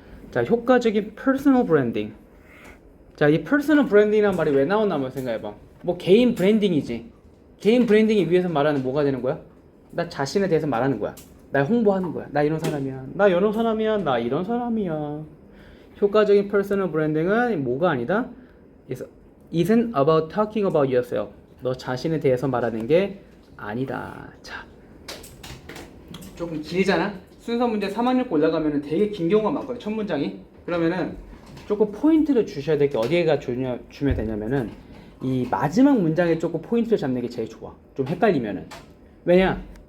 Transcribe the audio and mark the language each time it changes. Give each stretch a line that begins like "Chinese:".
Korean: 자, 효과적인 퍼스널 브랜딩. 자, 이 퍼스널 브랜딩이라는 말이 왜 나왔나 한번 생각해봐. 뭐 개인 브랜딩이지. 개인 브랜딩이 위해서 말하는 뭐가 되는 거야? 나 자신에 대해서 말하는 거야. 날 홍보하는 거야. 나 이런 사람이야. 나 이런 사람이야. 나 이런 사람이야. 효과적인 퍼스널 브랜딩은 뭐가 아니다?
English: Isn't about talking about yourself.
Korean: 너 자신에 대해서 말하는 게 아니다. 자, 조금 길잖아? 순서 문제 3학년 올라가면 되게 긴 경우가 많거든, 첫 문장이. 그러면은 조금 포인트를 주셔야 될 게 어디에가 주면 되냐면은 이 마지막 문장에 조금 포인트를 잡는 게 제일 좋아. 좀 헷갈리면은. 왜냐?